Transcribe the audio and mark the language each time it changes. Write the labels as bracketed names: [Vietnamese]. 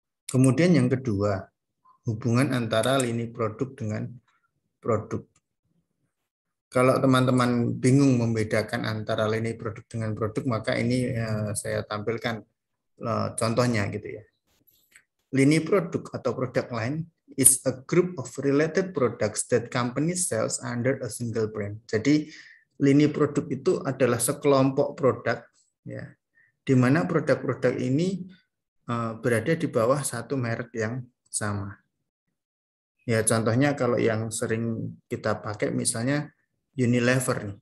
[Indonesian] Kemudian yang kedua, hubungan antara lini produk dengan produk. Kalau teman-teman bingung membedakan antara lini produk dengan produk, maka ini saya tampilkan contohnya gitu ya. Lini produk atau [English] product line is a group of related products that company sells under a single brand. [Indonesian] Jadi lini produk itu adalah sekelompok produk ya, di mana produk-produk ini berada di bawah satu merek yang sama. Ya, contohnya kalau yang sering kita pakai misalnya Unilever.